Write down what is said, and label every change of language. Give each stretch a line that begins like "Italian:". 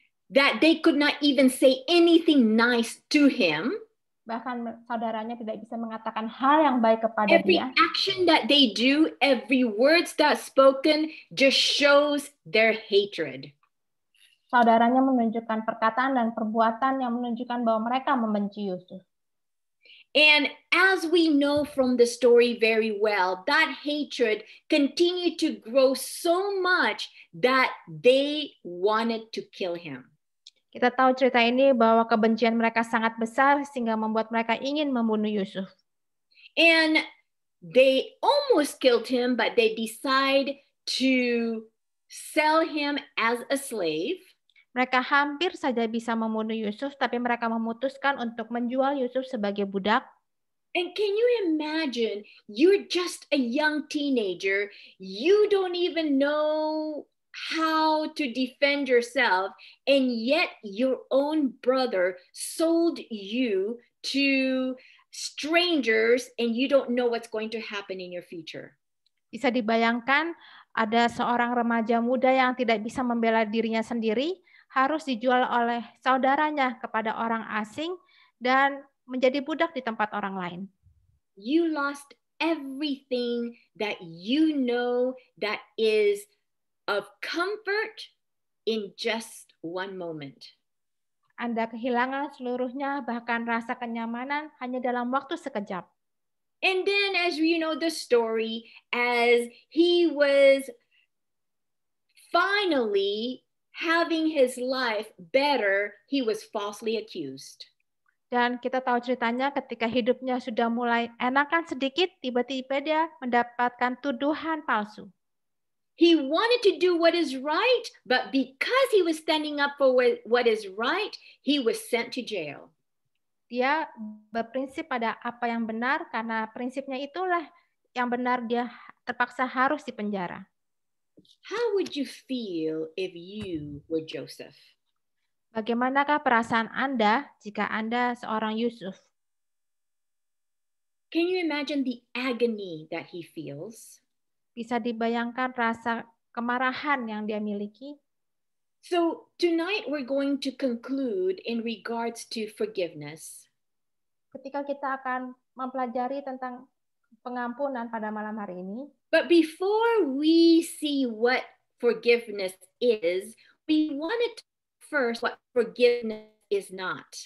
English: that they could not even say anything nice to him.
Indonesian: bahkan saudaranya tidak bisa mengatakan hal yang baik kepada
English: Every
Indonesian: dia.
English: action that they do, every words that's spoken just shows their hatred.
Indonesian: Saudaranya menunjukkan perkataan dan perbuatan yang menunjukkan bahwa mereka membenci Yusuf.
English: And as we know from the story very well, that hatred continued to grow so much that they wanted to kill him.
Indonesian: Kita tahu cerita ini bahwa kebencian mereka sangat besar sehingga membuat mereka ingin membunuh Yusuf.
English: And they almost killed him, but they decide to sell him as a slave.
Indonesian: Mereka hampir saja bisa membunuh Yusuf, tapi mereka memutuskan untuk menjual Yusuf sebagai budak.
English: And can you imagine, you're just a young teenager, you don't even know how to defend yourself, and yet your own brother sold you to strangers and you don't know what's going to happen in your future.
Indonesian: Bisa dibayangkan ada seorang remaja muda yang tidak bisa membela dirinya sendiri, harus dijual oleh saudaranya kepada orang asing dan menjadi budak di tempat orang lain.
English: You lost everything that you know that is of comfort in just one moment.
Indonesian: Anda kehilangan seluruhnya, bahkan rasa kenyamanan hanya dalam waktu sekejap.
English: And then, as you know the story, as he was finally having his life better, he was falsely accused.
Indonesian: Dan kita tahu ceritanya ketika hidupnya sudah mulai enakan sedikit, tiba-tiba dia mendapatkan tuduhan palsu.
English: He wanted to do what is right, but because he was standing up for what is right, he was sent to jail.
Indonesian: Dia berprinsip pada apa yang benar, karena prinsipnya itulah yang benar, dia terpaksa harus dipenjara.
English: How would you feel if you were Joseph?
Indonesian: Bagaimanakah perasaan Anda jika Anda seorang Yusuf?
English: Can you imagine the agony that he feels?
Indonesian: Bisa dibayangkan rasa kemarahan yang dia miliki?
English: So tonight we're going to conclude in regards to forgiveness.
Indonesian: Ketika kita akan mempelajari tentang pengampunan pada malam hari ini.
English: But before we see what forgiveness is, we wanted to first what forgiveness is not.